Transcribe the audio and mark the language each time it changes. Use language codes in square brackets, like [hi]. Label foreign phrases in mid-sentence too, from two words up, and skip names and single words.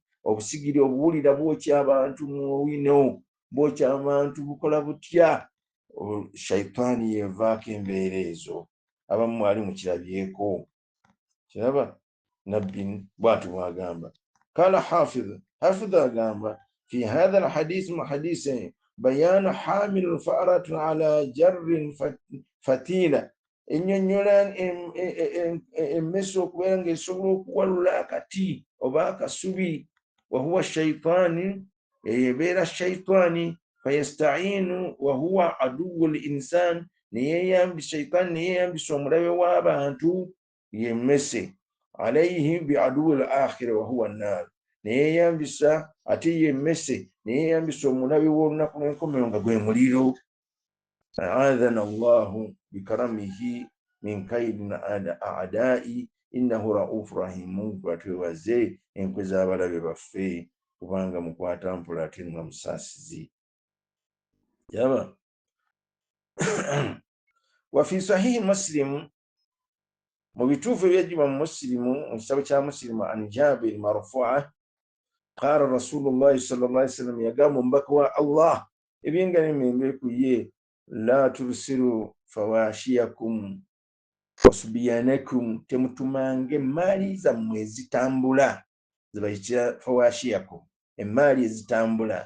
[lg] Obusigiri obuwulira bwokya abantu mu wino, bwokya abantu bukola butya. Shaitani yevaako embeera ezo, abamu mwali mukirabyeko. Kiraba nabbi bw'atyo bw'agamba. Kala Hafidh agamba, [ar] في هذا الحديث, [lg] mu hadisi [ar] بيان حمل فأرة على جر fatila, [lg] ennyonnyola emmese okubeera ng'esobola okuwalula akati oba akasubi, [ar] وهو شيطان, [lg] ebeera shaitani, [ar] فيستعين وهو عدو الإنسان, [lg] shaitani neyeyambisa omulabe w'abantu yemmese, [ar] عليه بعدو الآخرة وهو النار, [lg] neyeyambisa ate yemmese neyeyambisa omulabe w'olunaku lw'enkomerero nga gwe muliro. [ar] أعاذنا الله بكرمه من كيد أعدائه إنه رؤوف رحيم. [lg] Batwebaze enkwe z'abalabe baffe kubanga mukwata mpola ate nga musaasizi. [ar] يابا وفي صحيح مسلم, [lg] mu bituufu ebyajjibwa mu Muslimu, mu kitabo kya Muslimu, [ar] عن جابر مرفوعا قال رسول الله صلى الله عليه وسلم, [lg] yagamba omubaka wa Allah ebyenga n'emirembe ku ye, [ar] لا ترسلوا فواشيكم وصبيانكم, [lg] temutumange emaali zammwe ezitambula, zibayitira fawashiyakum, emaali ezitambula.